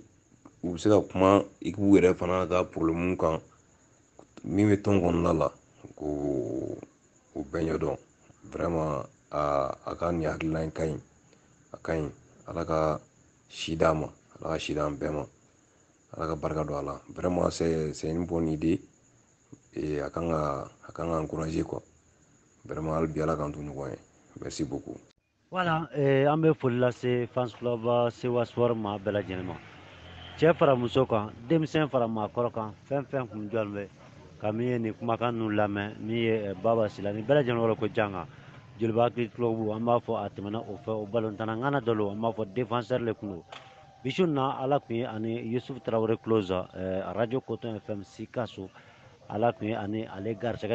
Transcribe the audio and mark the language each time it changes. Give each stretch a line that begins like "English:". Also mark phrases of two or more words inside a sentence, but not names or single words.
Bambara: u bɛ se ka kuma équipe yɛrɛ fana ka problème kan min bɛ tɔn kɔnɔna la k'o bɛɛ ɲɛdɔn vraiment a ka nin hakilina in ka ɲi a ka ɲi ala ka si d'a ma ala ka si d'an bɛɛ ma ala ka barika don a la
French: vraiment c'est une bonne idée
Bambara: a kan ka encourager quoi vraiment hali bi ala k'an to ɲɔgɔn ye
French: merci beaucoup.
Bambara: Voilà an bɛ foli lase fans club Sewa Sport maa bɛɛ lajɛlen ma cɛ fara muso kan denmisɛn fara maakɔrɔ kan fɛn fɛn kun jɔlen bɛ ka min ye nin kumakan ninnu lamɛn min ye Baba Sila ni bɛɛ lajɛlen wɔrɔ ko janga Jeliba hakili club an b'a fɔ a tɛmɛna o fɛ o balontanna ŋana dɔ lo an b'a fɔ défenseur le kun do bi su in na ala tun ye ani Yusufu Tarawele Close radio Coton FM Sikaso ala tun ye ani ale garisɛgɛ